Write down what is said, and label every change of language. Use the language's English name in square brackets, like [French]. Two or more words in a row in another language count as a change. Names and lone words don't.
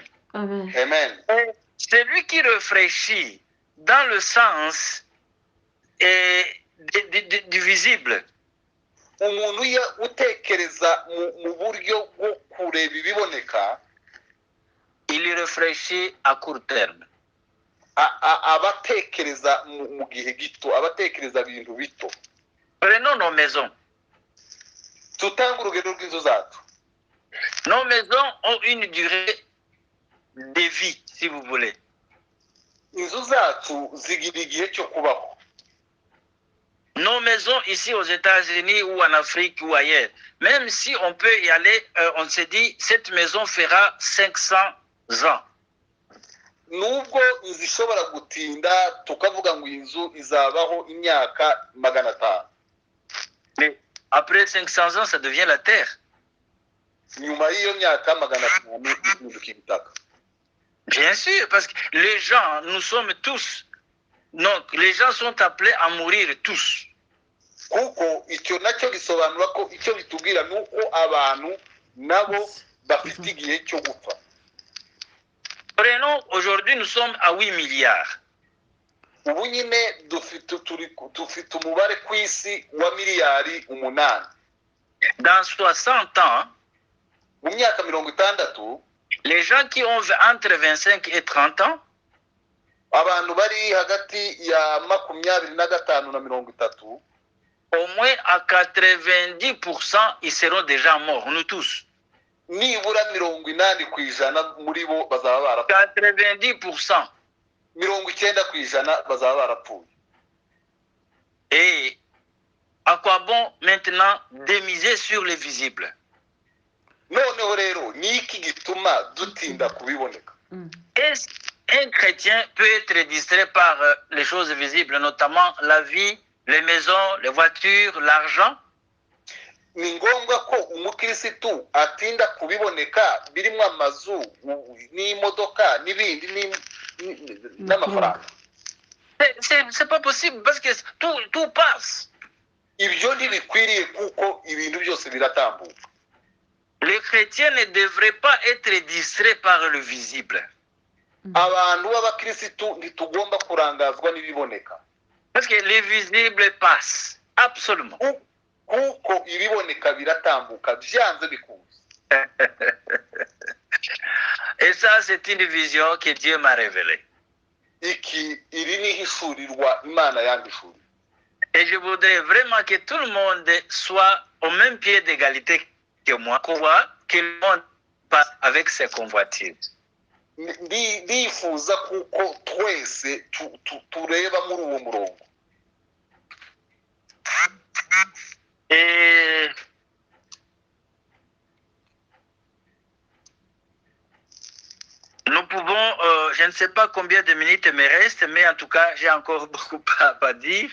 [French] Amen. Amen. C'est lui qui réfléchit dans le sens du visible. [Kinyarwanda] Umuntu utekereza mu buryo bwo kureba ibiboneka, [French] il réfléchit à court terme. [Kinyarwanda] Abatekereza mu gihe gito, abatekereza ibintu bito. [French] Prenons nos maisons. [Kinyarwanda] Tutanga urugero rw'inzu zacu. [French] Nos maisons ont une durée de vie, si vous voulez. [Kinyarwanda] Inzu zacu zigira igihe cyo kubaho. [French] Nos maisons ici aux États-Unis ou en Afrique ou ailleurs, même si on peut y aller, on se dit cette maison fera 500 ans. [Kinyarwanda] Nubwo inzu ishobora gutinda tukavuga ngo inzu izabaho imyaka 500. [French] Mais après 500 ans, ça devient la terre. [Kinyarwanda] Nyuma y'iyo myaka 500 ihinduka ibitaka. [French] Bien sûr, parce que les gens, nous sommes tous, donc les gens sont appelés à mourir tous. [Kinyarwanda] Kuko icyo nacyo gisobanura ko icyo bitubwira nuko abantu nabo bafite igihe cyo gupfa. [French] Prenons, aujourd'hui nous sommes à 8 milliards. [Kinyarwanda] Ubu nyine dufite umubare ku isi wa miliyari 8. [French] Dans 60 ans, [Kinyarwanda] mu myaka 60, [French] les gens qui ont entre 25 et 30 ans, [Kinyarwanda] abantu bari hagati ya 25 na 30, [French] au moins à 90%, ils seront déjà morts, nous tous. [Kinyarwanda] Nibura 80% muri bo bazaba barapfuye. [French] 90%. [Kinyarwanda] 90% bazaba barapfuye. [French] Et à quoi bon maintenant démiser sur les visibles? [Kinyarwanda] Noneho rero niki gituma dutinda kubiboneka? [French] Est-ce qu'un chrétien peut être distrait par les choses visibles, notamment la vie, les maisons, les voitures, l'argent? [Kinyarwanda] Ni ngombwa ko umukirisitu atinda kubiboneka birimo amazu n'imodoka n'ibindi n'amafaranga. [French] C'est pas possible parce que tout passe. [Kinyarwanda] Ibyo ntibikwiriye kuko ibintu byose biratambuka. [French] Les chrétiens ne devraient pas être distraits par le visible. [Kinyarwanda] Abantu b'abakirisitu ntitugomba kurangazwa n'ibiboneka. [French] Parce que les visibles passent, absolument. [Kinyarwanda] Kuko ibiboneka biratambuka byanze bikunze. [French] Et ça, c'est une vision que Dieu m'a révélée. [Kinyarwanda] Iki iri ni hishurirwa Imana yandishuriye. [French] Et je voudrais vraiment que tout le monde soit au même pied d'égalité que moi, que le monde passe avec ses convoitises. [Kinyarwanda] Ndifuza kuko twese tureba muri uwo murongo. [French] Et nous pouvons, je ne sais pas combien de minutes me restent, mais en tout cas, j'ai encore beaucoup à dire.